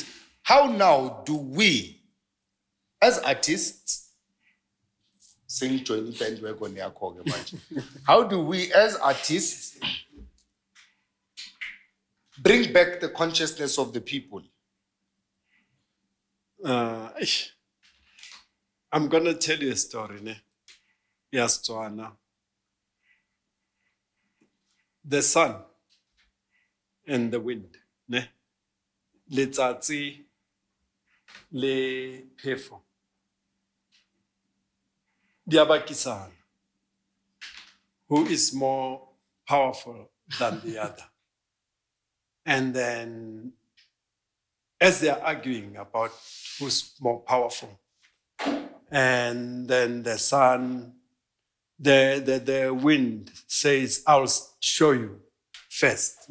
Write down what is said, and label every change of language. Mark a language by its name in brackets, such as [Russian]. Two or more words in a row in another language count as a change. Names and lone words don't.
[English] How now do we, as artists, how do we, as artists, bring back the consciousness of the people? I'm going to tell you a story. Ne? Yes, Joanna. The sun and the wind. Ne? [Tswana] Letsatsi le phefo. Diabakisana. [English] Who is more powerful than the other? And then, as they're arguing about who's more powerful, and then the sun, the wind says, I'll show you first.